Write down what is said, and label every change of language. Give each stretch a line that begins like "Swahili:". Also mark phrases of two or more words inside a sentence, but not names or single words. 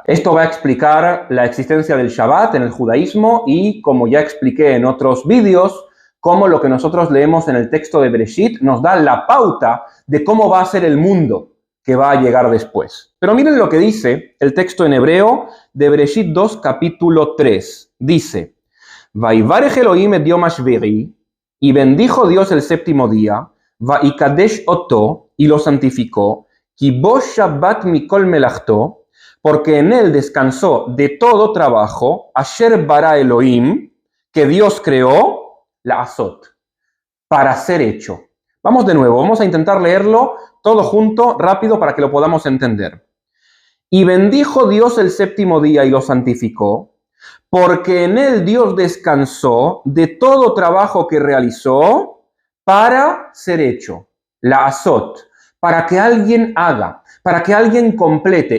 Spanish: Esto va a explicar la existencia del Shabbat en el judaísmo y, como ya expliqué en otros vídeos, cómo lo que nosotros leemos en el texto de Bereshit nos da la pauta de cómo va a ser el mundo que va a llegar después. Pero miren lo que dice el texto en hebreo de Bereshit 2, capítulo 3. Dice,
Hebrew: ויברך אלהים את יום השביעי,
Spanish: y bendijo Dios el séptimo día,
Hebrew: ויקדש אותו,
Spanish: y lo santificó,
Hebrew: כי בו שבת מכל מלאכתו,
Spanish: porque en él descansó de todo trabajo,
Hebrew: אשר ברא אלהים,
Spanish: que Dios creó, la azot, para ser hecho. Vamos de nuevo, vamos a intentar leerlo todo junto, rápido, para que lo podamos entender. Y bendijo Dios el séptimo día y lo santificó, porque en él Dios descansó de todo trabajo que realizó para ser hecho, la azot, para que alguien haga, para que alguien complete.